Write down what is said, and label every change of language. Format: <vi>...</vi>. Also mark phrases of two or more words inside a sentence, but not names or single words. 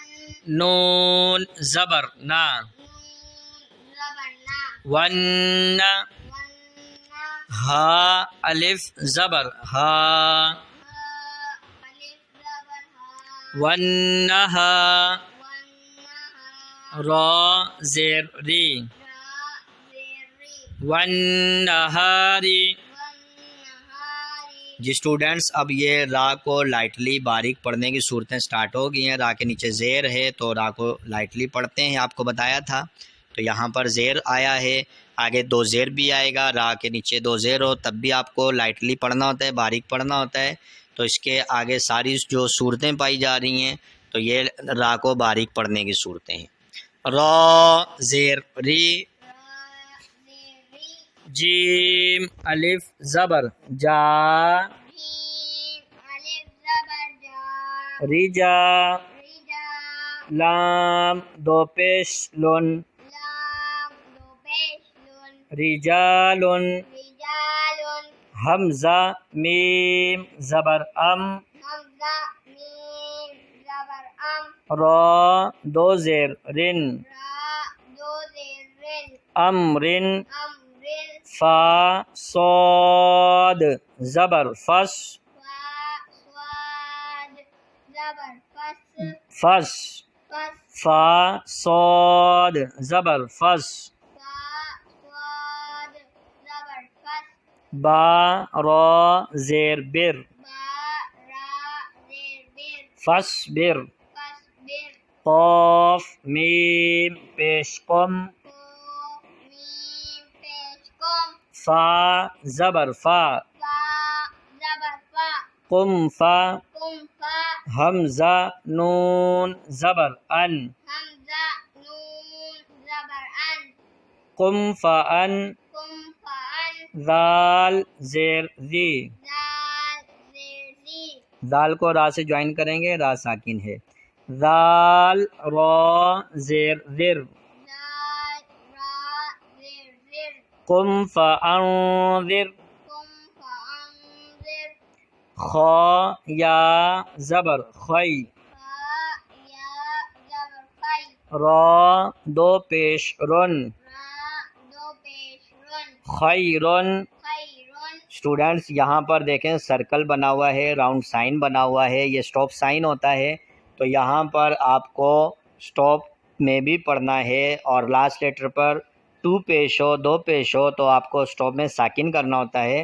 <ur>نون زبر نا، نون زبر نا، ون، ون نا، ہا الف زبر ہا، ہا الف زبر ہا، ون ہا، ون نہا، را زیر ری، را زیر ری، ون نہاری، ون نہاری، جی اسٹوڈینٹس، اب یہ را کو لائٹلی باریک پڑھنے کی صورتیں سٹارٹ ہو گئی ہیں۔ را کے نیچے زیر ہے تو را کو لائٹلی پڑھتے ہیں، آپ کو بتایا تھا۔ تو یہاں پر زیر آیا ہے، آگے دو زیر بھی آئے گا، را کے نیچے دو زیر ہو تب بھی آپ کو لائٹلی پڑھنا ہوتا ہے، باریک پڑھنا ہوتا ہے۔ تو اس کے آگے ساری جو صورتیں پائی جا رہی ہیں تو یہ را کو باریک پڑھنے کی صورتیں ہیں۔ را زیر ری، را زیر ری، جیم الف زبر جا، جیم الف زبر جا، رجا، رجا، لام دو پیش لن، لام دو پیش لن، رجالن، رجال، حمزہ میم زبر ام، حمزہ میم زبر ام، را دو زیر رن، را دو زیر رن، امرن، امرن، فا صاد زبر فس، فا صاد زبر فس، فس، فس، فا صاد زبر فس، فا صاد زبر فس، با را زیر بر، با را زیر بر، فس بر، فس بر، قاف میم پیش قم، قاف میم پیش قم، فا زبر فا، فا زبر فا، قم فا، قم فا، حمزہ نون زبر ان، حمزہ نون زبر ان، قم فا ان، قم فا ان، ذال زیر ذی، دال زیر دی، ذال کو را سے جوائن کریں گے، را ساکن ہے، ذال را زیر ذر، دال را زیر زر،</ur> <ar>قم فانذر، قم فا انذر،</ar> <ur>خا یا زبر خی، فا یا زبر خی، را دو پیش رن، را دو پیش رن، خیرن۔ خیرن، اسٹوڈینٹس یہاں پر دیکھیں سرکل بنا ہوا ہے،</ur> <en>round sign</en> <ur>بنا ہوا ہے، یہ</ur> <en>stop sign</en> <ur>ہوتا ہے۔ تو یہاں پر آپ کو سٹاپ میں بھی پڑھنا ہے، اور</ur> <en>last letter</en> <ur>پر 2 پیش ہو 2 پیش ہو تو آپ کو سٹاپ میں ساکن کرنا ہوتا ہے۔</ur>